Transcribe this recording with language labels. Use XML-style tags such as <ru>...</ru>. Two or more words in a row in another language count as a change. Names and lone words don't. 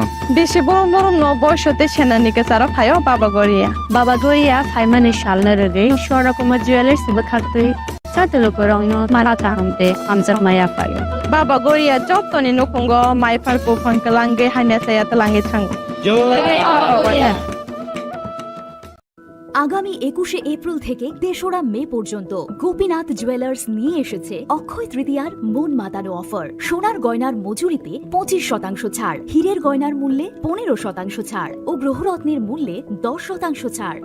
<trp>बेसे बरम बरम न बयसते सेनानि केसारा फायो बाबा गरिया फाइमानि सालना रगे शोरा कुमार ज्वेलर्स बखातै सात लुकुरगनो मारा तांते आमजर माया फायो बाबा गरिया जतनि नखंगो माइफारको फंकलांगे हाने साया तलांगे थांगो</trp> <bn>আগামী 21শে এপ্রিল থেকে ৩রা মে পর্যন্ত গোপীনাথ জুয়েলার্স নিয়ে এসেছে অক্ষয় তৃতীয়ার মন মাতানো অফার। সোনার গয়নার মজুরিতে 25% ছাড়, হীরের গয়নার মূল্যে 15% ছাড় ও গ্রহরত্নের মূল্যে 10% ছাড়।</bn>